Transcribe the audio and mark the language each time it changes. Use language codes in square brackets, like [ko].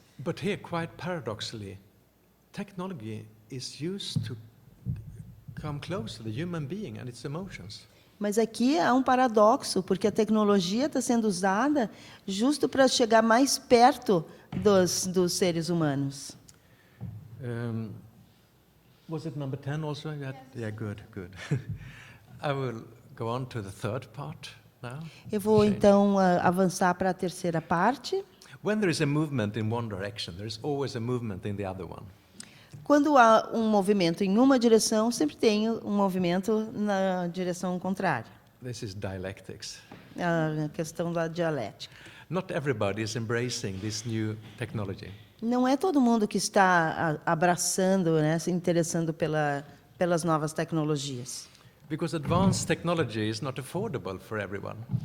[en] But here, quite paradoxically, technology is used to come close to the human being and its emotions. [pt] Mas aqui há um paradoxo, porque a tecnologia está sendo usada justo para chegar mais perto dos seres humanos. [en] Was it number 10 also? Yeah, good. I will go on to the third part now. [pt] Eu vou então avançar para a terceira parte. [en] When there is a movement in one direction, there is always a movement in the other one. [pt] Quando há um movimento em uma direção, sempre tem um movimento na direção contrária. [en] This is dialectics. [pt] A questão da dialética. [en] Not everybody is embracing this new technology. [pt] Não é todo mundo que está abraçando, né, se interessando pelas novas tecnologias. [en] Because advanced technology is not affordable for everyone.